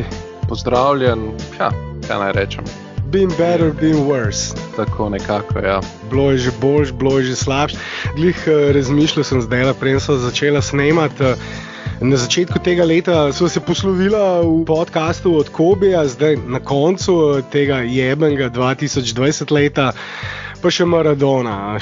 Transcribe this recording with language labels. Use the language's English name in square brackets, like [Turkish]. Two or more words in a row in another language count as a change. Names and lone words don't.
[Slovenian] Pozdravljen, kaj naj rečem? [English] Been better, been worse. [Slovenian] Tako nekako, ja. Bilo je že boljš, bilo je že slabš. Glih razmišljal sem zdaj, preden so začela snemati. Na začetku tega leta so se poslovila v podcastu od Kobija, zdaj na koncu tega jebenega 2020 leta pa še Maradona.